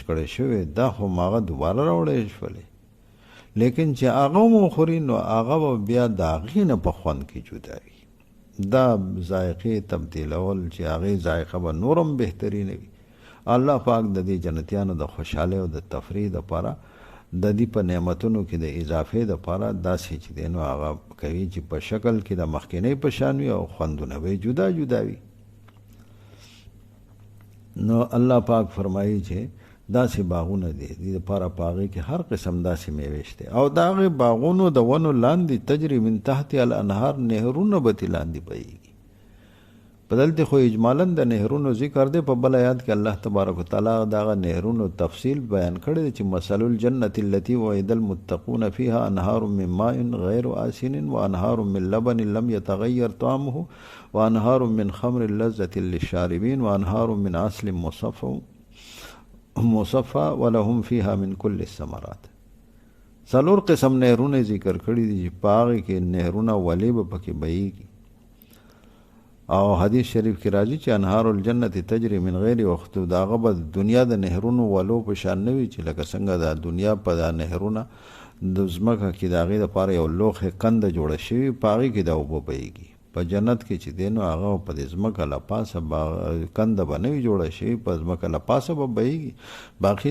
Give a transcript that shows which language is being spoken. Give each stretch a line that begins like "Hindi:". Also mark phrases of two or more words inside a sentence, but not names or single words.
Pashto: کړی شوې دا خو هغه دوباره راوړی شولې لیکن چې هغه مو خوري نو هغه به بیا د هغې نه په خوند کې جدا وي دا ذایقې تبدیلول چې هغې ذایقه به نورم بهترینه وي الله پاک د دې جنتیانو د خوشحالۍ او د تفریح دپاره د دې په نعمتونو کې د اضافې دپاره داسې چې دی نو هغه کوي چې په شکل کې د مخکینۍ په شان وي او خوندونه به جدا جدا وي نو الله پاک فرمایي چې داسې باغونه دي دې دپاره په هغې کې هر قسم داسې میوې شته او د هغې باغونو د ونو لاندې
Arabic: تجري من تحت الانهار
Pashto: نهرونه به ترې لاندې بهیږي په دلته خو اجمالا د نهرونو ذکر دی په بل آیات کې
Arabic: الله تبارک وتعالی
Pashto: دغه نهرونو تفصیل بیان کړی دی چې
Arabic: مثل الجنة التي وعد المتقون فيها انهار من ماء غير آسن وانهار من لبن لم يتغير طعمه وانهار من خمر لذة للشاربين وانهار من عسل مصفى ولهم فيها من كل الثمرات
Pashto: څلور قسم نهرونه ذکر کړي دي چې په هغې کې نهرونه ولې به پکې بهیږي او حدیث شریف کې راځي چې
Arabic: انهار الجنت تجري من
Pashto: غیر وخت دا هغه به دنیا د نهرونو ولو په شان نه وي چې لکه څنګه د دنیا په دا نهرونه د ځمکه کې د هغې دپاره یو لوښې کنده جوړه شوي په هغې کې دا اوبه بهیږي په جنت کې چې دی نو هغه په دې ځمکه له پاسه کنده به نه وي جوړه شوي په ځمکه له پاسه به بهیږي باقي